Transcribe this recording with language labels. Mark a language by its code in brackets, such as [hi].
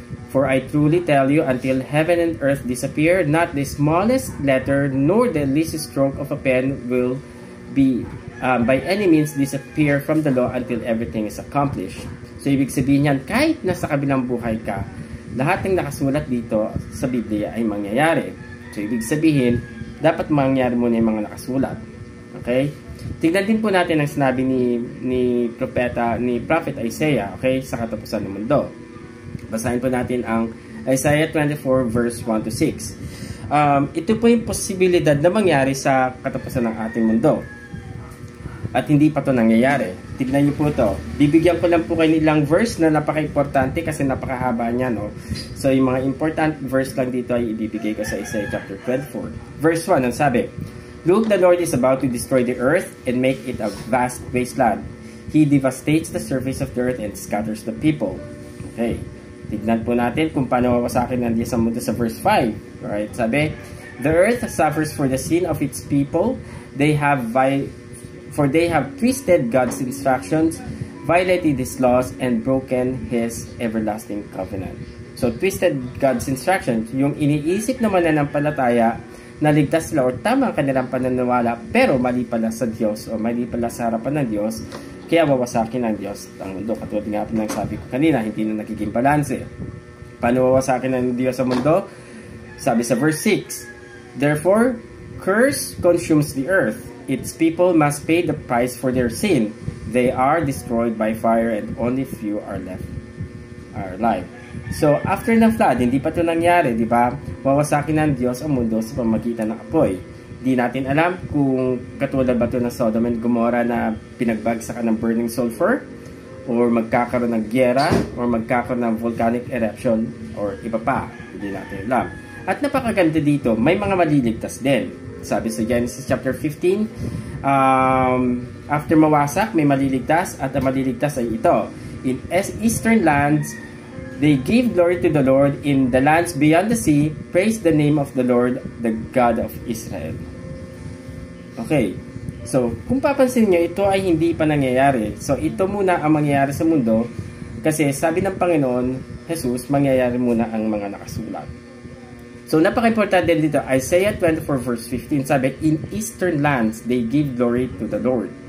[en] For I truly tell you, until heaven and earth disappear, not the smallest letter nor the least stroke of a pen will be by any means disappear from the law until everything is accomplished. [tl] So, ibig sabihin yan, kahit nasa kabilang buhay ka, lahat ng nakasulat dito sa Biblia ay mangyayari. So, ibig sabihin, dapat mangyari muna yung mga nakasulat. Okay? Tignan din po natin ang sinabi ni Prophet Isaiah, okay, sa katapusan ng mundo. Basahin po natin ang Isaiah 24 verse 1 to 6. Ito po yung posibilidad na mangyari sa katapusan ng ating mundo. At hindi pa to nangyayari. Tignan niyo po to. Bibigyan ko lang po kayo ilang verse na napaka-importante kasi napakahaba niya, no? So, yung mga important verse lang dito ay ibibigay ko sa Isaiah chapter 24. [en] Verse 1, [tl] ang sabi, [en] Look, the Lord is about to destroy the earth and make it a vast wasteland. He devastates the surface of the earth and scatters the people. Okay. [tl] Tignan po natin kung paano wawasakin ng Diyos ang mundo sa verse 5. [en] Alright, [tl] sabi, [en] The earth suffers for the sin of its people. They have For they have twisted God's instructions, violated His laws, and broken His everlasting covenant. [tl] So, [en] twisted God's instructions, [tl] yung iniisip naman na mananampalataya na ligtas sila o tama ang kanilang pananawala, pero mali pala sa Diyos o mali pala sa harapan ng Diyos, kaya wawasakin ng Diyos ang mundo. Katulad nga po ng sabi ko kanina, hindi na nagiging balanse. Paano wawasakin ng Diyos ang mundo? Sabi sa [en] verse 6, Therefore, curse consumes the earth. Its people must pay the price for their sin. They are destroyed by fire and only few are alive. [tl] So, after ng flood, hindi pa ito nangyari, di ba? Wawasakin ng Diyos ang mundo sa pamagitan ng apoy. Di natin alam kung katulad ba ito ng Sodom and Gomorrah na pinagbagsakan ng [en] burning sulfur, [tl] or magkakaroon ng gyera, or magkakaroon ng [en] volcanic eruption, [tl] or iba pa. Hindi natin alam. At napakaganda dito, may mga maliligtas din. Sabi sa Genesis chapter 15, after mawasak, may maliligtas, at ang maliligtas ay ito. [en] In eastern lands, they gave glory to the Lord. In the lands beyond the sea, praise the name of the Lord, the God of Israel. Okay. [tl] So, kung papansin nyo, ito ay hindi pa nangyayari. So, ito muna ang mangyayari sa mundo kasi sabi ng Panginoon, Jesus, mangyayari muna ang mga nakasulat. So, napaka-importante dito. [en] Isaiah 24 verse 15, [tl] sabi, [en] In eastern lands, they give glory to the Lord.